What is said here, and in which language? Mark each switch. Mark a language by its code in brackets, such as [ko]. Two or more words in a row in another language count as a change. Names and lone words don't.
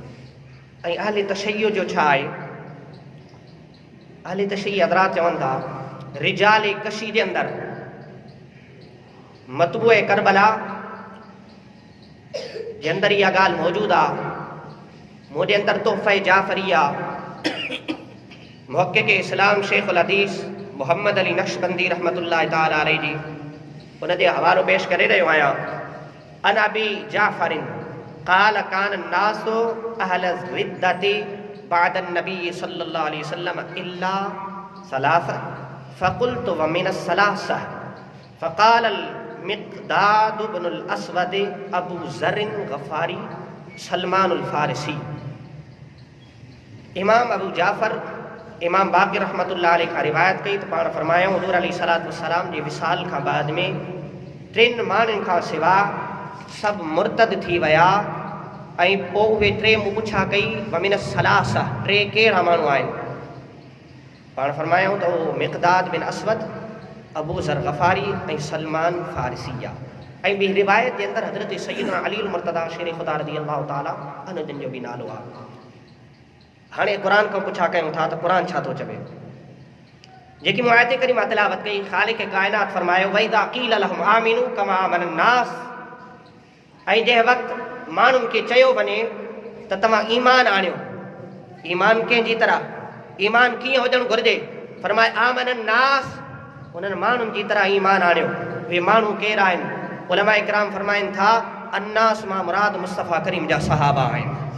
[sd] ऐं अहले तशय्युअ जो छा आहे? अहले तशय्युअ हज़रात चवनि था, रिजाल कशी जे अंदरि मतबूए करबला जे अंदरि इहा ॻाल्हि मौजूदु आहे। मुंहिंजे अंदरि तोहफ़े जाफ़रिया मुहक़्क़िक़ इस्लाम शेख़ुल हदीस मोहम्मद अली नक्शबंदी [ar] رحمة الله تعالى عليه [sd] जी उन जे हवालो पेश करे रहियो आहियां। [ar] عن أبي جعفر قال كان الناس أهل ردة بعد النبي صلى الله عليه وسلم إلا ثلاثة فقلت ومن ثلاثة فقال المقداد بن الأسود أبو ذر الغفاري سلمان الفارسي. [sd] इमाम अबू जाफ़र इमाम बाक़िर [ar] رحمة الله عليه [sd] खां रिवायत कई त पाण फरमायो हुज़ूर [ar] عليه الصلاة والسلام [sd] जे विसाल खां बाद में 3 माण्हुनि खां सिवा सभु मुर्तद थी विया। ऐं पोइ उहे 3 मूं पुछा कई [ar] ومن ثلاثة [sd] 3 कहिड़ा माण्हू आहिनि? पाण फरमायूं त उहो मिक़दाद बिन अस्वद, अबू ज़र गफ़ारी ऐं सलमान फ़ारिसी आहे। ऐं ॿी रिवायत जे अंदरि हज़रत सैयदना अली मुर्तदा शेर ख़ुदा [ar] رضي الله تعالى عنه [sd] जिन जो बि नालो आहे। हाणे क़ुर खां पुछा कयूं था त क़ुर छा थो चवे? जेकी मूं आयत करीमा तिलावत कई, ख़ालिक़ काइनात फरमायो [ar] وإذا قيل لهم آمنوا كما آمن الناس, [sd] ऐं जंहिं वक़्तु माण्हुनि खे चयो वञे त तव्हां ईमान आणियो, ईमान कंहिंजी तरह, ईमान कीअं हुजणु घुरिजे, फरमाए [ar] آمن الناس, [sd] उन्हनि माण्हुनि जी तरह ईमान आणियो। उहे माण्हू केरु आहिनि? उलमा इकराम फरमाइनि था अन्नास मां मुराद मुस्तफ़ा करीम जा सहाबा आहिनि।